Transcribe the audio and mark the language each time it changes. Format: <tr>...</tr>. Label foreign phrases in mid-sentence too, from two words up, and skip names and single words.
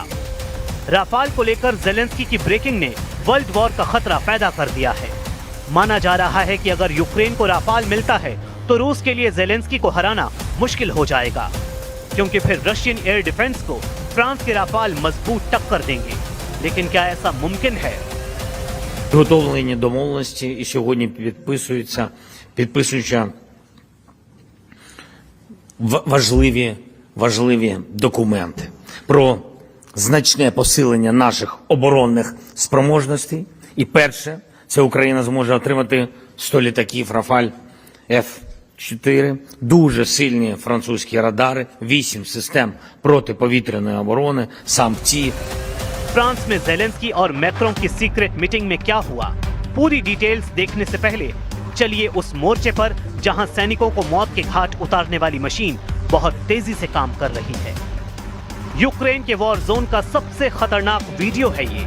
<hi>राफाल को लेकर ज़ेलेंस्की की ब्रेकिंग ने वर्ल्ड वॉर का खतरा पैदा कर दिया है। माना जा रहा है कि अगर यूक्रेन को राफाल मिलता है तो रूस के लिए ज़ेलेंस्की को हराना मुश्किल हो जाएगा, क्योंकि फिर</hi> <en>Russian air defense</en> <hi>को फ्रांस के राफाल मजबूत टक्कर देंगे। लेकिन क्या ऐसा मुमकिन है?</hi> <uk>Підготовлені домовленості і сьогодні підписуються важливі документи про значне посилення наших оборонних спроможностей. І перше, це Україна зможе отримати 100 літаків Рафаль F-4, дуже сильні французькі радари, 8 систем протиповітряної оборони, самці.</uk> <hi>फ्रांस में ज़ेलेंस्की और मैक्रों की</hi> <en>secret meeting</en> <hi>में क्या हुआ, पूरी डिटेल्स देखने से पहले चलिए उस मोर्चे पर जहां सैनिकों को मौत के घाट उतारने वाली मशीन बहुत तेजी से काम कर रही है। यूक्रेन के वॉर जोन का सबसे खतरनाक वीडियो है ये।</hi>